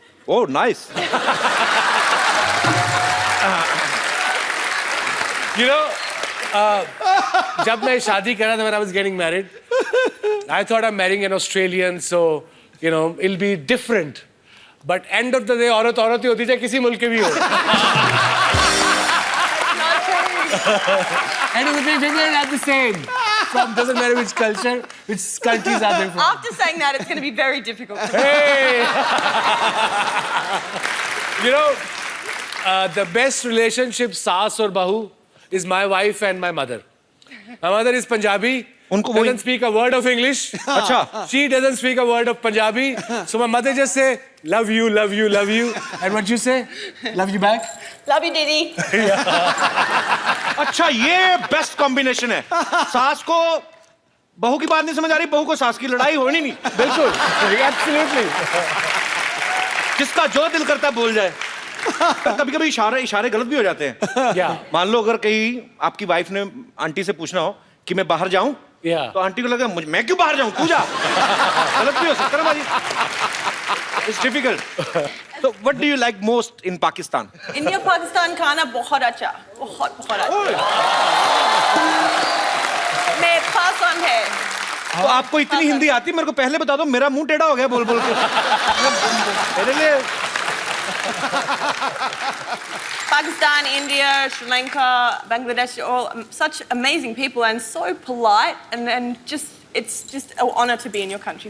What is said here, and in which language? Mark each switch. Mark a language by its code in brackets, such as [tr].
[en] Oh, nice. You know, [hi] जब मैं शादी करा था, [en] when I was getting married, I thought I'm marrying an Australian, so you know it'll be different. But end of the day, [hi] औरत औरत ही होती है, चाहे किसी मुल्क की भी हो. [en] Not true. End of the day, women are the same. From doesn't matter which culture, which countries are they from. After saying that, it's going to be very difficult. Hey! You know, the best relationship, saas or bahu, is my wife and my mother. My mother is Punjabi. [hi] उनको वही- [en] Doesn't speak a word of English. [hi] अच्छा. [en] She doesn't speak a word of Punjabi. So my mother just say, love you, love you, love you. And what you say? Love you back? Love you, Didi. [hi] अच्छा, ये best combination है. सास को बहू की बात नहीं समझ आ रही, बहू को सास की लड़ाई होनी नहीं. बिल्कुल. [en] Absolutely. [hi] जिसका जो दिल करता है बोल जाए. कभी कभी इशारे गलत भी हो जाते हैं. [en] Yeah. [hi] मान लो अगर कहीं आपकी वाइफ ने आंटी से पूछना हो कि मैं बाहर जाऊं, [en] Yeah. [hi] तो आंटी को लगा मैं क्यों बाहर जाऊं, तू जा. गलत भी हो सकता है ना भाजी. [en] It's difficult. तो what do you like most in Pakistan? [hi] India, Pakistan खाना बहुत अच्छा. बहुत अच्छा. मैं पसंद है. तो आपको इतनी हिंदी आती, मेरे को पहले बता दो, मेरा मुंह टेढ़ा हो गया बोल बोल के. मेरे लिए [en] Pakistan, India, Sri Lanka, Bangladesh, all such amazing people and so polite, and then it's just an honor to be in your country.